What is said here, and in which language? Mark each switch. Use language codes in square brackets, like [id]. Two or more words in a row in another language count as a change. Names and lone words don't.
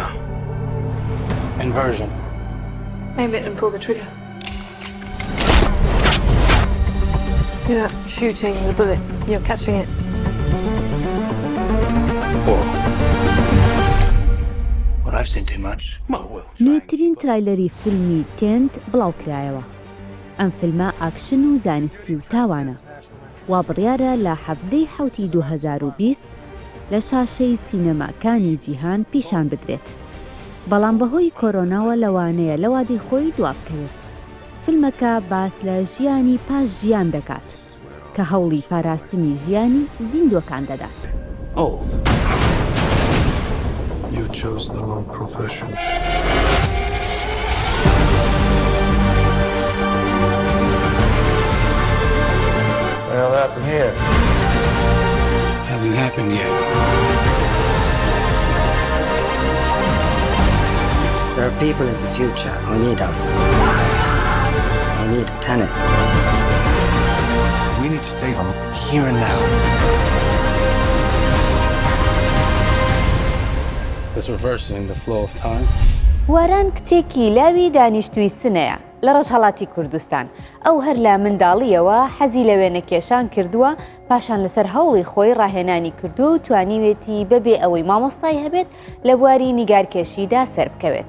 [en] Inversion? Aim it and pull the trigger. You're not shooting the bullet, you're catching it. Whoa. Well, I've seen too much. [ckb] نوێترین ترایلەری فیلمی تێنت بڵاو کرایەوە. ئەم فیلمە ئاکشن و زانستی و تاوانە. وا بڕیارە لە 7/7/2020 لە شاشەی سینەماکانی جیهان پیشان بدرێت. بەڵام بەهۆی کۆرۆناوە لەوانەیە لە وادەی خۆی دواب بکەوێت. فیلمەکە باس لە ژیانی پاش ژیان دەکات کە هەوڵی پاراستنی ژیانی زیندوەکان دەدات. [en] Old. You chose the wrong profession. What the hell happened here? Hasn't happened yet. There are people in the future who need us. They need Tenet. We need to save them here and now. This reversing the flow of time. [ckb] واران کچێکی لاوی دانیشتووی سنەیە لە ڕۆژهەڵاتی کوردستان. ئەو هەر لە منداڵیەوە حەزی لە وێنەکێشان کردووە، پاشان لەسەر هەوڵی خۆی ڕاهێنانی کردو و توانیوێتی بەبێ ئەوەی مامۆستای هەبێت لە بواری نیگارکێشیدا سەر بکەوێت.